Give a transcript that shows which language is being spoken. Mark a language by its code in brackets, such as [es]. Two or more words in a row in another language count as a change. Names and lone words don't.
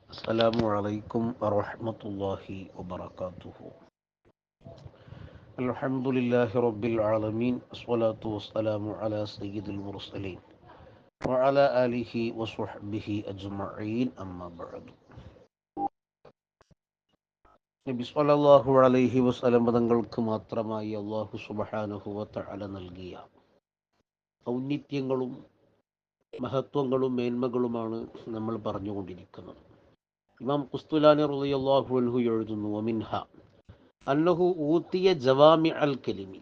[ar] السلام عليكم ورحمة الله وبركاته. الحمد لله رب العالمين، الصلاة والسلام على سيد المرسلين وعلى آله وصحبه أجمعين. أما بعد. [ml] നബി [ar] صلى الله عليه وسلم [ml] തങ്ങൾക്ക് മാത്രമായി [ar] الله سبحانه وتعالى [ml] നൽകിയ ഔന്നിത്യങ്ങളും മഹത്വങ്ങളും മേന്മകളുമാണ് നമ്മൾ പറഞ്ഞുകൊണ്ടിരിക്കുന്നത്. ഇമാം ഖുസ്തുലാനി [ar] رضي الله عنه [ml] എഴുതുന്നു, [ar] ومنها أنه أوتي جوامع الكلم.